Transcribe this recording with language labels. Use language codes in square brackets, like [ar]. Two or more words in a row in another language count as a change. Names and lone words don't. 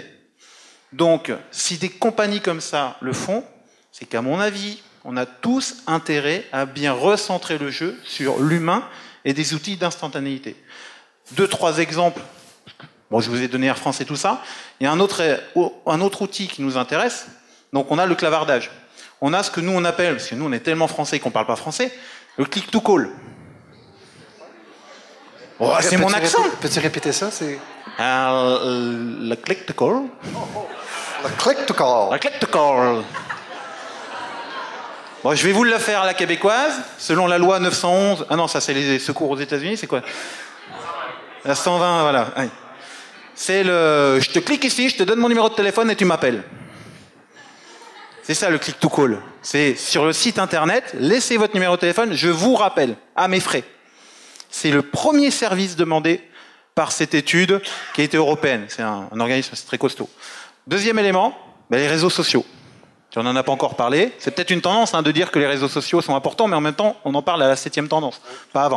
[fr] Donc, si des compagnies comme ça le font, c'est qu'à mon avis, on a tous intérêt à bien recentrer le jeu sur l'humain et des outils d'instantanéité. 2, 3 exemples. Bon, je vous ai donné Air France et tout ça. Il y a un autre outil qui nous intéresse. Donc, on a le clavardage. On a ce que nous, on appelle, parce que nous, on est tellement français qu'on ne parle pas français, le [en] click-to-call. [fr] Oh, c'est mon accent. Peux-tu répéter ça? Le [en] click-to-call. [fr] Le [en] click-to-call. [fr] Le [en] click-to-call. [fr] Bon, je vais vous le faire à la québécoise, selon la loi 911. Ah non, ça c'est les secours aux États-Unis, c'est quoi? La 120, voilà. C'est le... Je te clique ici, je te donne mon numéro de téléphone et tu m'appelles. C'est ça le [en] click-to-call. [fr] C'est sur le site internet, laissez votre numéro de téléphone, je vous rappelle, à mes frais. C'est le premier service demandé par cette étude qui a été européenne. C'est un organisme très costaud. Deuxième élément, les réseaux sociaux. On n'en a pas encore parlé. C'est peut-être une tendance de dire que les réseaux sociaux sont importants, mais en même temps, on en parle à la 7e tendance, pas avant.